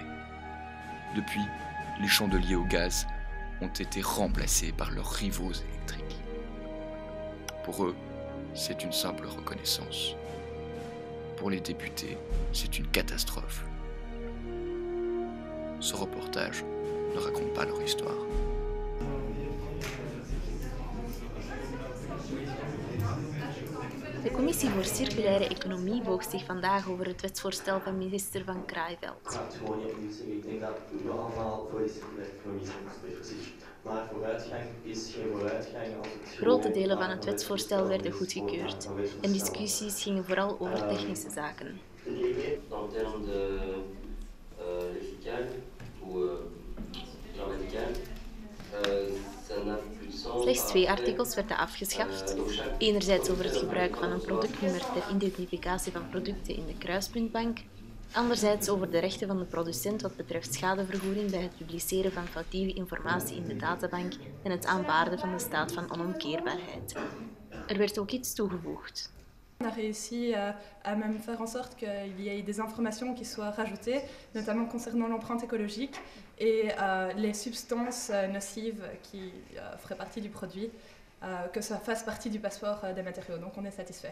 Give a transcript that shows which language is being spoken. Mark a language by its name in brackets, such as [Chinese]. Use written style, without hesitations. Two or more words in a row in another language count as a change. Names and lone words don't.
[French] Depuis, les chandeliers au gaz ont été remplacés par leurs rivaux électriques. Pour eux, c'est une simple reconnaissance. Pour les députés, c'est une catastrophe. Ce reportage ne raconte pas leur histoire. [Dutch] De Commissie voor Circulaire Economie boog zich vandaag over het wetsvoorstel van minister Van Crayveld. Ik denk dat we allemaal voor die circulaire economie zijn precies. Maar vooruitgang is geen vooruitgang als het... Grote delen van het wetsvoorstel werden goedgekeurd en discussies gingen vooral over technische zaken. [French] En termen de lexical ou grammatical, [Dutch] Slechts 2 artikels werden afgeschaft. Enerzijds over het gebruik van een productnummer ter identificatie van producten in de kruispuntbank Anderzijds over de rechten van de producent wat betreft schadevergoeding bij het publiceren van foutieve informatie in de databank en het aanvaarden van de staat van onomkeerbaarheid. Er werd ook iets toegevoegd. [French] On a réussi à même faire en sorte qu'il y ait des informations qui soient rajoutées, notamment concernant l'empreinte écologique et les substances nocives qui feraient partie du produit, que ça fasse partie du passeport des matériaux. Donc on est satisfait.